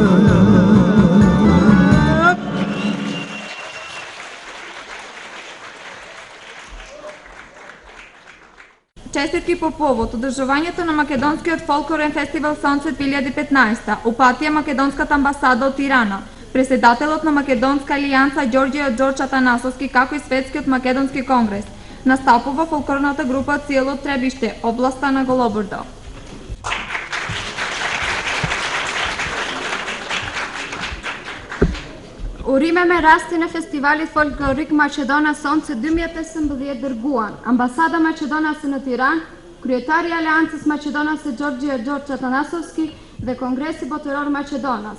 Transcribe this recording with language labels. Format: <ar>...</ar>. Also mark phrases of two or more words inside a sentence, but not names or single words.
<mk>Честитки по повод одржувањето на Македонскиот фолклорен фестивал Сонцет 2015 упатија Македонската амбасада од Тирана, председателот на Македонска алијанса Ѓорѓе Ѓорѓ Атанасовски, како и Светскиот македонски конгрес, настапува фолклорната група Циело Требиште, областа на Голобрдо.</mk> <sq>U Rime me rastin e festivalit folklorik Maqedona Sonce 2015 dërguan Ambasada Maqedonase në Tiranë, kryetari i Aleancës Maqedonase Ѓorgjë Ѓorgjë Atanasovski dhe Kongresi Botëror Maqedonas.</sq>